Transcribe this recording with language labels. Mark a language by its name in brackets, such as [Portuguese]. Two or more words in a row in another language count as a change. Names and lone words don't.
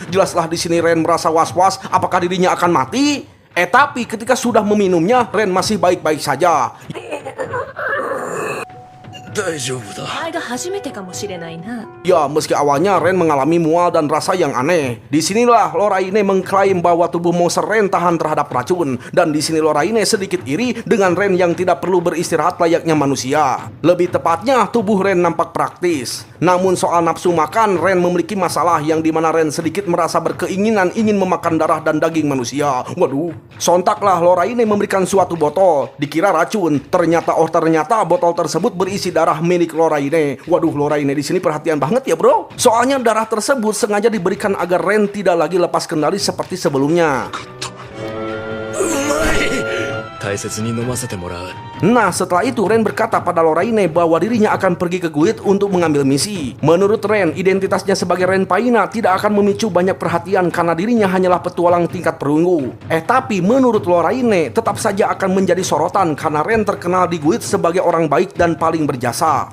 [Indonesian] Jelaslah di sini Ren merasa was-was apakah dirinya akan mati. Tapi ketika sudah meminumnya, Ren masih baik-baik saja. [Japanese] 大丈夫だ。お前が初めてかもしれないな。 [Indonesian] Ya, meski awalnya Ren mengalami mual dan rasa yang aneh. Disinilah Lorraine mengklaim bahwa tubuh monster Ren tahan terhadap racun. Dan di sini Lorraine sedikit iri dengan Ren yang tidak perlu beristirahat layaknya manusia. Lebih tepatnya, tubuh Ren nampak praktis. Namun soal nafsu makan, Ren memiliki masalah yang dimana Ren sedikit merasa berkeinginan ingin memakan darah dan daging manusia. Waduh, sontaklah Lorraine memberikan suatu botol. Dikira racun, ternyata botol tersebut berisi darah milik Lorraine. Waduh, Lorraine di sini perhatian banget ya bro. Soalnya darah tersebut sengaja diberikan agar Ren tidak lagi lepas kendali seperti sebelumnya. [Japanese] 大切に飲ませてもらう。 [Indonesian] Nah, setelah itu Ren berkata pada Lorraine bahwa dirinya akan pergi ke Guild untuk mengambil misi. Menurut Ren, identitasnya sebagai Ren Paina tidak akan memicu banyak perhatian karena dirinya hanyalah petualang tingkat perunggu. Tapi menurut Lorraine tetap saja akan menjadi sorotan karena Ren terkenal di Guild sebagai orang baik dan paling berjasa.